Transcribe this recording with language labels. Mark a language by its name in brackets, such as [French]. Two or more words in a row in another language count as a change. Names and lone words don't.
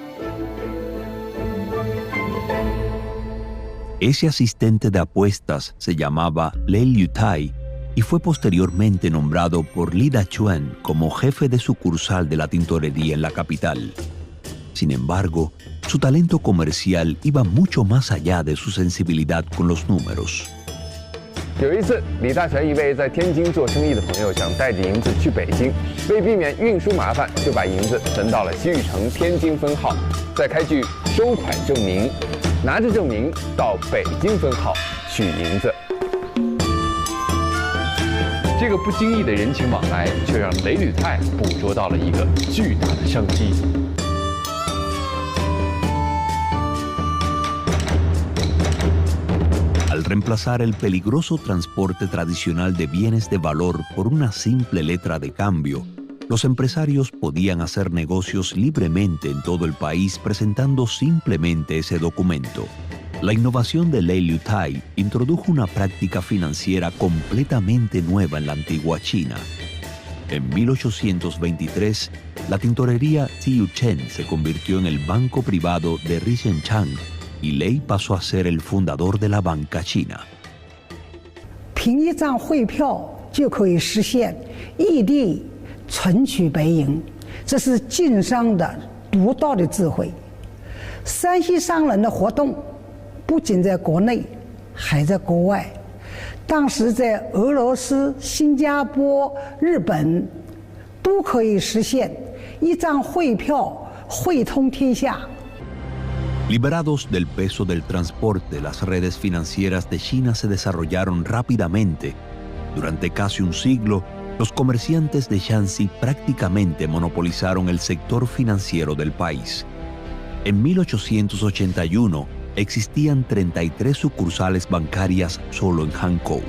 [Spanish] Ese asistente de apuestas se llamaba Lei Liutai y fue posteriormente nombrado por Li Dachuan como jefe de sucursal de la tintorería en la capital. Sin embargo, su talento comercial iba mucho más allá de su sensibilidad con los números. [Chinese] 有一次，李大全一位在天津做生意的朋友想带着银子去北京，为避免运输麻烦，就把银子存到了西域城天津分号，再开具收款证明，拿着证明到北京分号取银子。这个不经意的人情往来，却让雷吕泰捕捉到了一个巨大的商机。 [Spanish] Al reemplazar el peligroso transporte tradicional de bienes de valor por una simple letra de cambio, los empresarios podían hacer negocios libremente en todo el país presentando simplemente ese documento. La innovación de Lei Liutai introdujo una práctica financiera completamente nueva en la antigua China. En 1823, la tintorería Xiu Chen se convirtió en el banco privado de Rishenchan y Lei pasó a ser el fundador de la banca china. [Chinese] 凭一张汇票就可以实现异地存取白银，这是经商的独到的智慧。山西商人的活动不仅在国内，还在国外。当时在俄罗斯、新加坡、日本都可以实现一张汇票汇通天下。 [Spanish] Liberados del peso del transporte, las redes financieras de China se desarrollaron rápidamente. Durante casi un siglo, los comerciantes de Shanxi prácticamente monopolizaron el sector financiero del país. En 1881, existían 33 sucursales bancarias solo en Hankou.